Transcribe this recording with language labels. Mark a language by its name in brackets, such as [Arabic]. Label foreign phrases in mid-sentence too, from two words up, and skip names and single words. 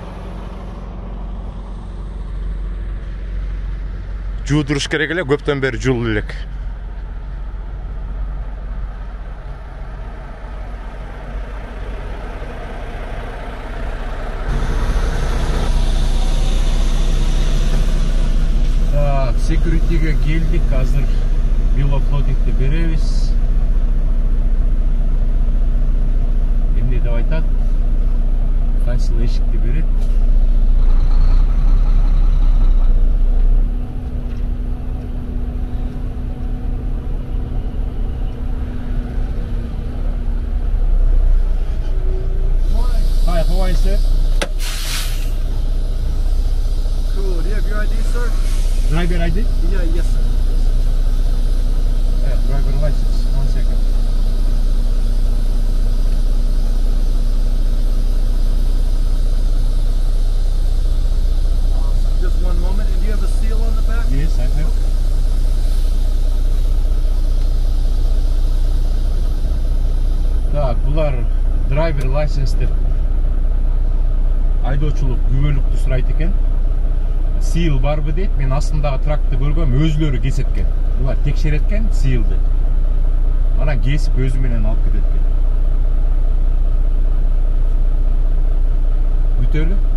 [Kyrgyz] Жуудуруш керек эле, көптөн бери жул элек. Секьюритиге келдик, азыр [English] bill of loading'ди [Kyrgyz] беребиз. Эмне деп айтат? Кайсыл эшикти берет? [English] Hi, how are you, sir? Cool. Do you have your ID, sir? Driver ID? Yeah, yes, sir. Yeah, driver license. 1 second. Awesome. Just one moment. And do you have a seal on the back? Yes, I have. [Kyrgyz] Так, булар [English] driver license [Kyrgyz] деп айдоочулук күбөлүктү сурайт экен. Seal барбы дейт. Мен астындагы тракты көргөм, өзүлөрү кесеткен. Булар текшереткен seal'ды. Анан кесип өзү менен алып кететкен. Бүтөлү.